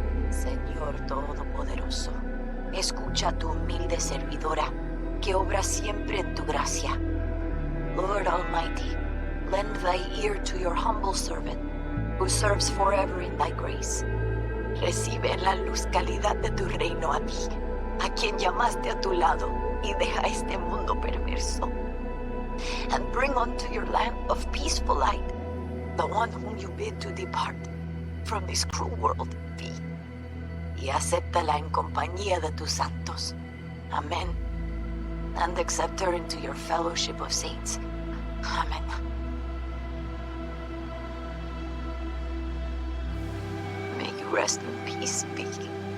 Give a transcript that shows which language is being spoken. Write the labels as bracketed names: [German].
[Spanish] Señor Todopoderoso, escucha a tu humilde servidora, que obra siempre en tu gracia. [English] Lord Almighty, lend thy ear to your humble servant, who serves forever in thy grace. [Spanish] Recibe en la luz calidad de tu reino a ti, a quien llamaste a tu lado, y deja este mundo perverso. [English] And bring unto your land of peaceful light, the one whom you bid to depart from this cruel world, thee. [Spanish] Y acéptala en compañía de tus santos. [English] Amen. And accept her into your fellowship of saints. Amen. May you rest in peace, Vicky.